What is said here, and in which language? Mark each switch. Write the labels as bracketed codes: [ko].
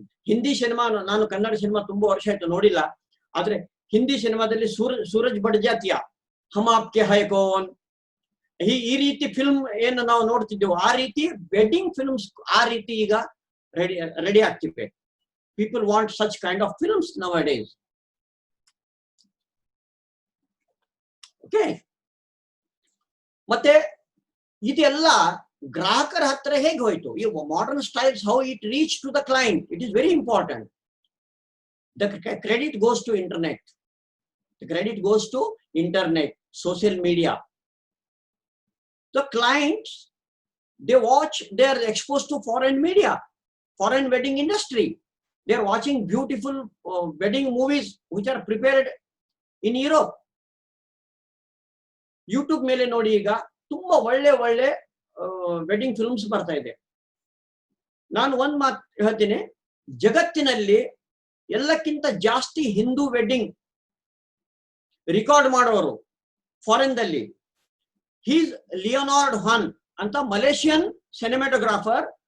[kn] Hindi cinema, ನಾನು Kannada cinema ತುಂಬಾ ವರ್ಷ ಆಯ್ತು ನೋಡಿಲ್ಲ, ಆದ್ರೆ ಹಿಂದಿ ಸಿನಿಮಾದಲ್ಲಿ ಸೂರಜ್ ಬಡ್ಜಾತಿಯ ಹಮ್ ಆಪ್ಕೆ ಹೈ ಕೌನ್, ಈ ರೀತಿ ಫಿಲ್ಮ್ ಏನು ನಾವು ನೋಡ್ತಿದ್ದೆವು, ಆ ರೀತಿ ವೆಡ್ಡಿಂಗ್ ಫಿಲ್ಮ್ಸ್ ಆ ರೀತಿ ಈಗ ready ಆಗ್ತಿವೆ. [en] People want such kind of films nowadays. Okay. [kn] ಮತ್ತೆ ಇದೆಲ್ಲ ಗ್ರಾಹಕರ ಹತ್ರ ಹೇಗೆ ಹೋಯ್ತು? [en] ಈ modern styles, how it reach to the client, it is very important. The credit goes to internet. The credit goes to internet, social media. The clients, they watch, they are exposed to foreign media, foreign wedding industry. They are watching beautiful wedding movies which are prepared in Europe. [kn] YouTube ಮೇಲೆ ನೋಡಿ, ಈಗ ತುಂಬಾ ಒಳ್ಳೆ ಒಳ್ಳೆ wedding films ಬರ್ತಾ ಇದೆ. ನಾನು ಒಂದ್ ಮಾತು ಹೇಳ್ತೀನಿ, ಜಗತ್ತಿನಲ್ಲಿ ಎಲ್ಲಕ್ಕಿಂತ ಜಾಸ್ತಿ ಹಿಂದೂ ವೆಡ್ಡಿಂಗ್ ರಿಕಾರ್ಡ್ ಮಾಡೋರು ಫಾರಿನ್ ದಲ್ಲಿ, ಹೀಸ್ ಲಿಯೋನಾರ್ಡ್ ಹನ್ ಅಂತ ಮಲೇಷಿಯನ್ ಸಿನಿಮಾಟೋಗ್ರಾಫರ್.